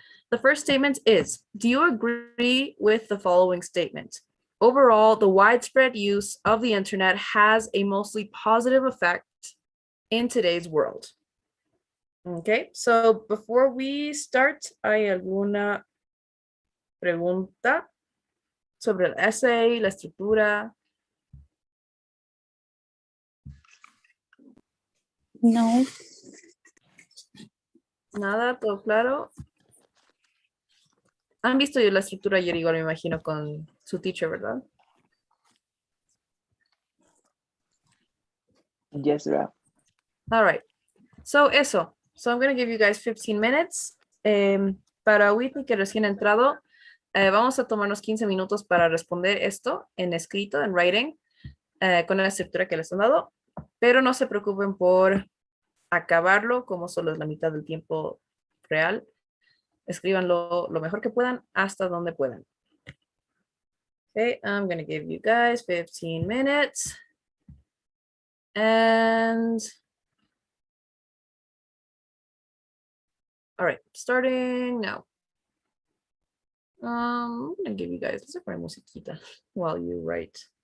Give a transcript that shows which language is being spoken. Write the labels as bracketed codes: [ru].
[en] The first statement is, do you agree with the following statement? Overall, the widespread use of the internet has a mostly positive effect in today's world. Okay, so before we start, [es] ¿hay alguna pregunta sobre el essay, la estructura? No. Nada, todo claro. Han visto la estructura ayer igual, me imagino, con su teacher, ¿verdad? [en] Yes, Ra. All right. So eso. So I'm going to give you guys 15 minutes. [es] Para Whitney, que recién ha entrado, vamos a tomarnos 15 minutos para responder esto en escrito, en writing, con la estructura que les han dado. Pero no se preocupen por acabarlo, como solo es la mitad del tiempo real. Escríbanlo lo mejor que puedan, hasta donde puedan. [en] Okay, I'm going to give you guys 15 minutes. And all right, starting now. I'm gonna give you guys, let's [es] poner musiquita [en] while you write.